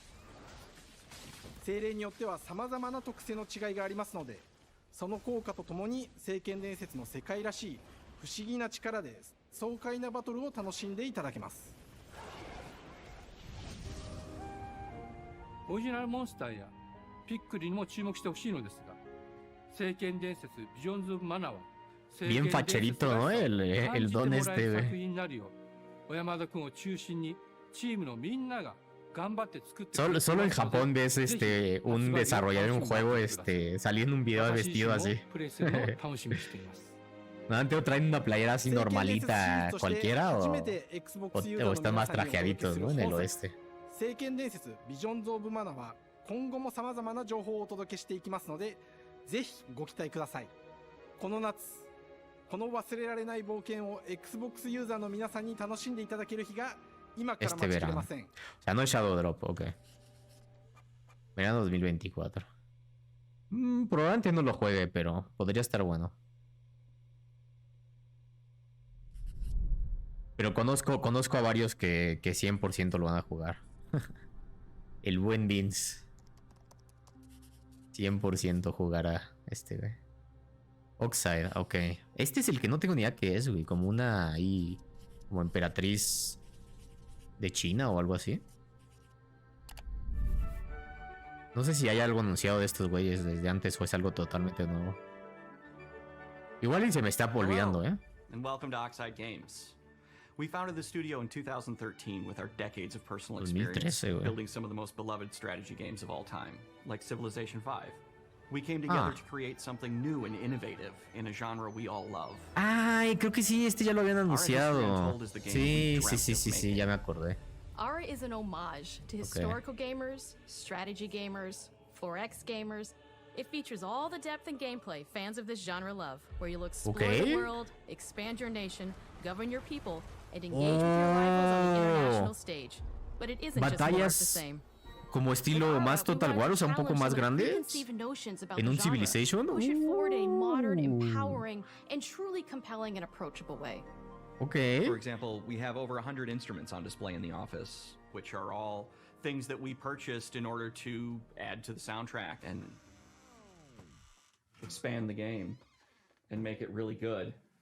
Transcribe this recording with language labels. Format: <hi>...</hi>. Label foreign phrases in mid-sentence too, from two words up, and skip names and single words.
<ja>精霊によっては様々な特性の違いがありますので、その効果とともに聖剣伝説の世界らしい不思議な力で爽快なバトルを楽しんでいただけます。オリジナルモンスターやピックリにも注目してほしいのですが、聖剣伝説ビジョンズ・オブ・マナは</ja> <es>Bien facherito, ¿no? El don este, güey. Solo en Japón ves un desarrollador de un juego saliendo un video vestido así. ¿No? Antes traen una playera así normalita cualquiera o están más trajeaditos, ¿no? En el oeste.</es> <ja>聖剣伝説ビジョンズ・オブ・マナは今後も様々な情報をお届けしていきますので、ぜひご期待ください。この夏、この忘れられない冒険を Xbox ユーザーの皆さんに楽しんでいただける日が今から待ちきれません。</ja> <es>O sea, no es</es> <en>Shadow Drop,</en> <es>ok. Verano 2024. Probablemente no lo juegue, pero podría estar bueno. Pero conozco a varios que 100% lo van a jugar. El buen Vince 100% jugará güey. Oxide, ok. Este es el que no tengo ni idea qué es, güey. Como una ahí, como emperatriz de China o algo así. No sé si hay algo anunciado de estos güeyes desde antes o es algo totalmente nuevo. Igual y se me está olvidando,</es> <en>And welcome to Oxide Games. We founded the studio in 2013 with our decades of personal experience building some of the most beloved strategy games of all time, like Civilization V. We came together to create something new and innovative in a genre we all love.</en> <es>Ay, creo que sí, ya lo habían anunciado. Sí, ya me acordé.</es> <en>Ara is an homage to historical gamers, strategy gamers, 4X gamers. It features all the depth and gameplay fans of this genre love, where you'll explore the world, expand your nation, govern your people, and engage with your rivals on the international stage. But it isn't just more of the same.</en> <es>Como estilo más Total War, o sea, un poco más grande. En un Civilization.</es> <en>Push it forward in a modern, empowering, and truly compelling and approachable way. Okay. For example, we have over 100 instruments on display in the office, which are all things that we purchased in order to add to the soundtrack and expand the game and make it really good.</en>